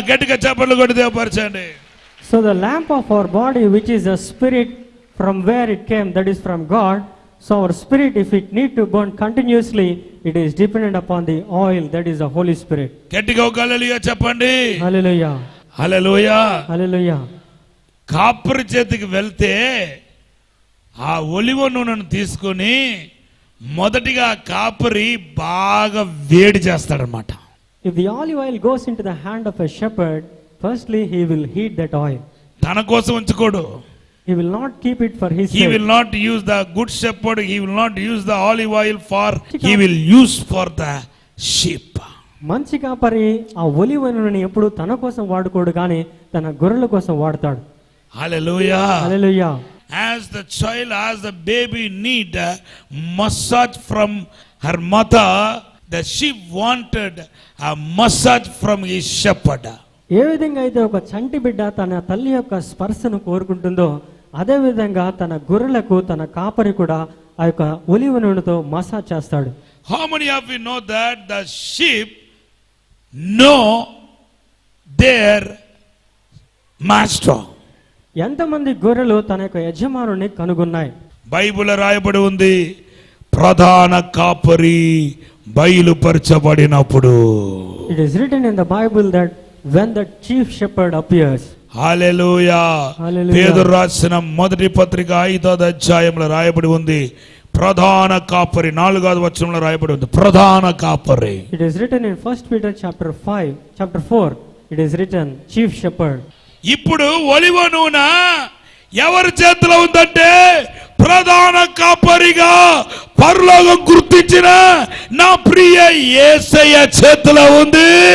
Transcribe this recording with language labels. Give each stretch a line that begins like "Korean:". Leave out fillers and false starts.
Telugu: గట్టిగా చప్పట్లు కొట్టి దేవపరచండి.
English: So the lamp of our body, which is a spirit, from where it came, that is from God. So our spirit, if it need to burn continuously, it is dependent upon the oil, that is the Holy Spirit.
Telugu: గట్టిగా హల్లెలూయా చెప్పండి.
English: Hallelujah.
Telugu: హల్లెలూయా.
English: Hallelujah.
Telugu: కాపరి చేతికి వెళ్తే ఆ ఒలివ నూనెను తీసుకొని మొదటిగా కాపరి బాగా వేడి చేస్తాడనమాట.
English: If the olive oil goes into the hand of a shepherd, firstly he will heat that oil.
Telugu: తన కోసం ఉంచుకోడు.
English: He will not keep it for his He sake. will not use the good shepherd. He will not use the olive oil for. He will use for the sheep.
Telugu: మంచి కాపరి ఆ ఒలివ నూనెని ఎప్పుడు తన కోసం వాడుకోడు, కానీ తన గొర్రెల కోసం వాడతాడు.
English: Hallelujah.
Telugu: Hallelujah.
English: As the child, as the baby need a massage from her mother, the sheep wanted a massage from his shepherd.
Telugu: ఏ విధంగా అయితే ఒక చంటి బిడ్డ తన తల్లి యొక్క స్పర్శను కోరుకుంటుందో, అదే విధంగా తన గొర్రెలకు తన కాపరి కూడా ఆ యొక్క ఒలివ నూనెతో మసాజ్ చేస్తాడు.
English: How many of you know that the sheep know their master?
Telugu: ఎంతమంది గొర్రెలు తన యొక్క యజమానుని కనుగొన్నాయి? బైబిల్ రాయబడి ఉంది, ప్రధాన కాపరి బయలుపరచబడినప్పుడు.
English: It is written in the Bible that when the chief shepherd appears.
Telugu: హల్లెలూయా. హల్లెలూయా. పేతురు రాసిన మొదటి పత్రిక 5వ అధ్యాయంలో రాయబడి ఉంది, ప్రధాన కాపరి. 4వ వచనంలో రాయబడి ఉంది, ప్రధాన కాపరి.
English: It is written in 1 Peter chapter 4. It is written chief shepherd.
Telugu: ఇప్పుడు ఒలివ నూనె ఎవరి చేతిలో ఉందంటే, ప్రధాన కాపరిగా పరలోకం గుర్తించిన నా ప్రియ యేసయ్య చేతిలో ఉంది.